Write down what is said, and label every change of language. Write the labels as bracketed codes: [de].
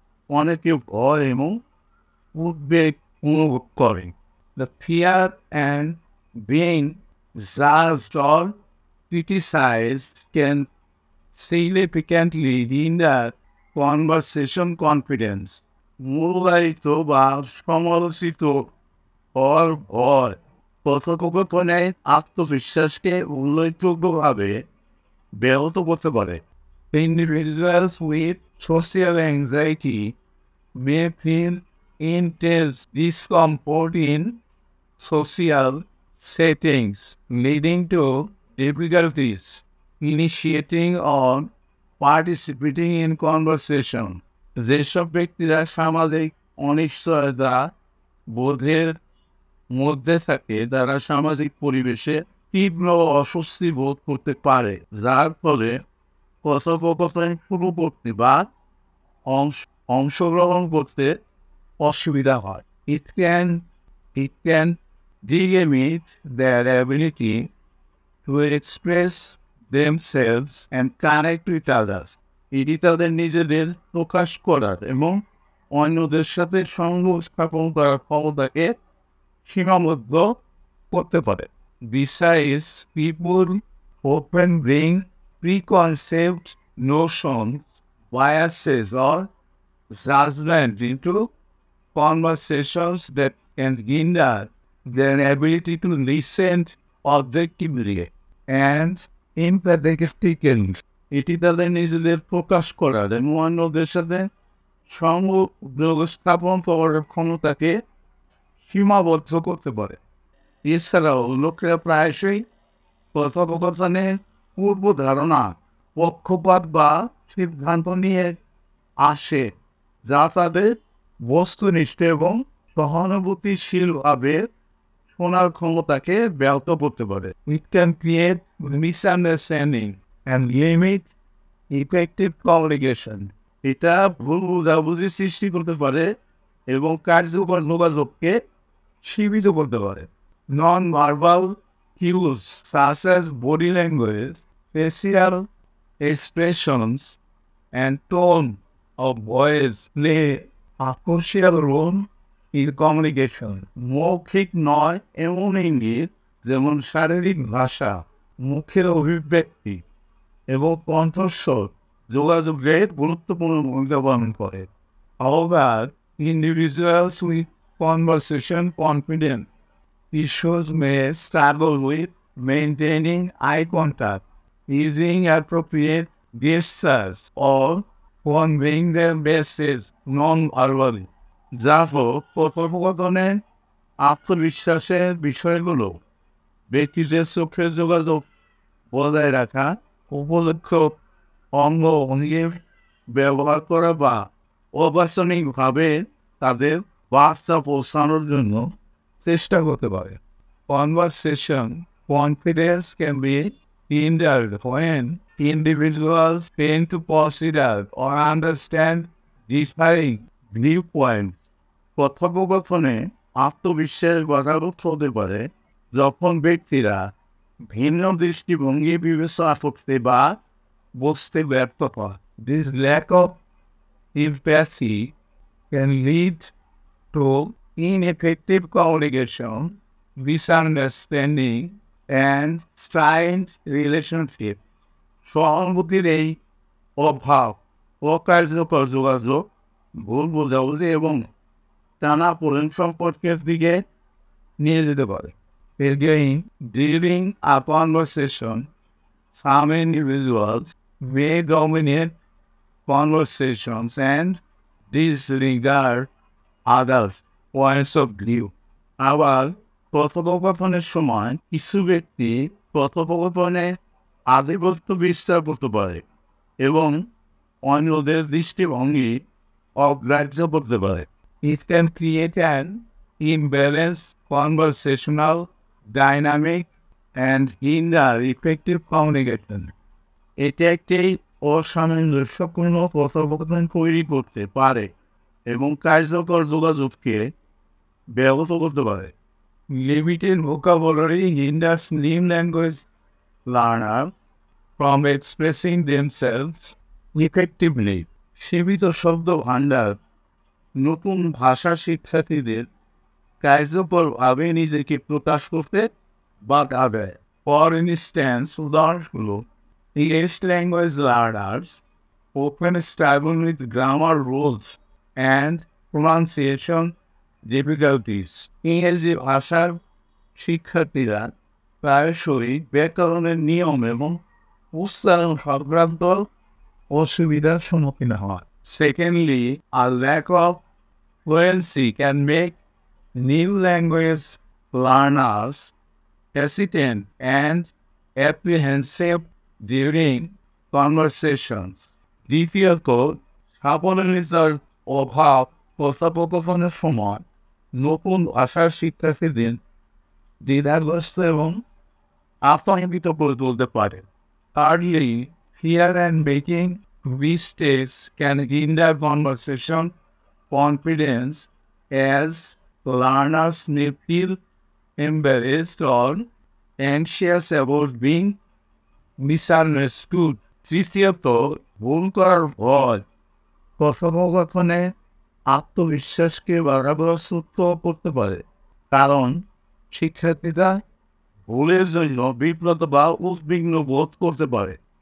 [bn] অনেকে ভয় এবং উদ্বেগ অনুভব করেন। [en] The fear and being judged or criticized can significantly hinder conversation confidence. [bn] মূল্যায়িত বা সমালোচিত হওয়ার ভয় কথোপকথনের আত্মবিশ্বাসকে উল্লেখযোগ্যভাবে ব্যাহত করতে পারে। [en] Individuals with social anxiety may feel intense discomfort in social settings, leading to difficulties initiating or participating in conversation. [bn] যেসব ব্যক্তিরা সামাজিক অনিশ্চয়তা বোধের মধ্যে থাকে তারা সামাজিক পরিবেশে তীব্র অস্বস্তি বোধ করতে পারে, যার ফলে কথোপকথন শুরু করতে বা অংশগ্রহণ করতে অসুবিধা হয়। [en] It can limit their ability to express themselves and connect with others. [bn] এটি তাদের নিজেদের প্রকাশ করার এবং অন্যদের সাথে সংযোগ স্থাপন করার ক্ষমতাকে সীমাবদ্ধ করতে পারে। [en] Besides, people often bring preconceived notions, biases, or judgment into conversations that can hinder their ability to listen objectively and empathetically. [bn] এটি তাদের নিজেদের প্রকাশ করার এবং অন্যদের সাথে সংযোগ স্থাপন করার ক্ষমতাকে সীমাবদ্ধ করতে পারে। এছাড়াও লোকেরা প্রায়শই কথোপকথনে পূর্ব ধারণা, পক্ষপাত বা সিদ্ধান্ত নিয়ে আসে যা তাদের বস্তুনিষ্ঠ এবং সহানুভূতিশীলভাবে শোনার ক্ষমতাকে ব্যাহত করতে পারে। [en] It can create misunderstanding and limit effective communication. [bn] এটা ভুল বোঝাবুঝি সৃষ্টি করতে পারে এবং কার্যকর যোগাযোগকে সীমিত করতে পারে। [en] Non-verbal cues such as body language, facial expressions, and tone of voice play a crucial role in communication. [bn] মৌখিক নয় এমন ইঙ্গিত যেমন শারীরিক ভাষা, মুখের অভিব্যক্তি এবং কণ্ঠস্বর যোগাযোগের গুরুত্বপূর্ণ ভূমিকা পালন করে। [en] However, individuals with conversation confidence issues may struggle with maintaining eye contact, using appropriate gestures, or conveying their message non-verbally. [bn] যা হোক, কথোপকথনে আত্মবিশ্বাসের বিষয়গুলো ব্যক্তিদের চোখের যোগাযোগ বজায় রাখা, উপলক্ষ অঙ্গ ভঙ্গি ব্যবহার করা বা অবাস্তবিকভাবে তাদের বার্তা পৌঁছানোর জন্য চেষ্টা করতে পারে। [en] Conversation confidence can be hindered when individuals fail to consider or understand differing viewpoints. [bn] কথোপকথনে আত্মবিশ্বাস বাধাগ্রস্ত হতে পারে যখন ব্যক্তিরা ভিন্ন দৃষ্টিভঙ্গি বিবেচনা করতে বা বুঝতে ব্যর্থ হয়। [en] This lack of empathy can lead to ineffective communication, misunderstanding, and strained relationship. [bn] সহানুভূতির এই অভাব অকার্যকর যোগাযোগ, ভুল বোঝাবুঝি এবং টানাপোড়েন সম্পর্কের দিকে নিয়ে যেতে পারে। [en] Again, during a conversation, some individuals may dominate conversations and disregard others' points of view. [bn] আবার কথোপকথনের সময় কিছু ব্যক্তি কথোপকথনে আধিপত্য বিস্তার করতে পারে এবং অন্যদের দৃষ্টিভঙ্গি অগ্রাহ্য করতে পারে। [en] It can create an imbalanced conversational dynamic and hinder effective communication. [bn] এটা একটি অসামঞ্জস্যপূর্ণ কথোপকথন তৈরি করতে পারে এবং কার্যকর যোগাযোগকে ব্যাহত করতে পারে। [en] Limited vocabulary hinders new language learners from expressing themselves effectively. [bn] সীমিত শব্দ ভাণ্ডার নতুন ভাষা শিক্ষার্থীদের কার্যকরভাবে নিজেকে প্রকাশ করতে বাধা দেয়। [en] for instance, [bn] উদাহরণস্বরূপ, [en] English language learners often struggle with grammar rules and pronunciation difficulties. [bn] ইংরেজি ভাষার শিক্ষার্থীরা প্রায়শই ব্যাকরণের নিয়ম এবং উচ্চারণ সংক্রান্ত অসুবিধার সম্মুখীন হয়। [en] Secondly, a lack of fluency can make new language learners hesitant and apprehensive during conversations. [bn] দ্বিতীয়ত, সাবলীলতার অভাব কথোপকথনের সময় নতুন ভাষার শিক্ষার্থীদের দ্বিধাগ্রস্ত এবং আতঙ্কিত করে তুলতে পারে। [en] Thirdly, fear and making mistakes can hinder conversation confidence as learners may feel embarrassed or anxious about being misunderstood. [bn] তৃতীয়ত, ভুল করার ভয় কথোপকথনে আত্মবিশ্বাসকে বাধাগ্রস্ত করতে পারে, কারণ শিক্ষার্থীরা ভুলের জন্য বিব্রত বা উদ্বিগ্ন বোধ করতে পারে।